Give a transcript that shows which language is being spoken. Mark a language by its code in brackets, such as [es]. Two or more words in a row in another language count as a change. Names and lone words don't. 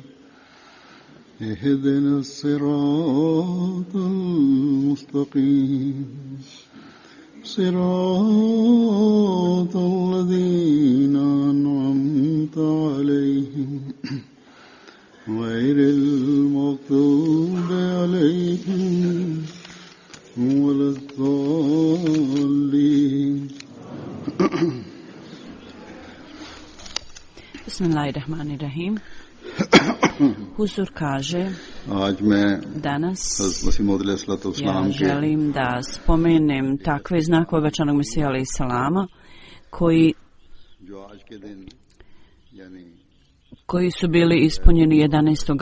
[ar] اهدنا الصراط المستقيم صراط الذين أنعمت عليهم غير المغضوب عليهم ولا الضالين. Bismillahirrahmanirrahim. [bs] Huzur kaže, danas ja želim da spomenem takve znakove obećanog Mesija [ar] عليه السلام [bs] koji su bili ispunjeni 11.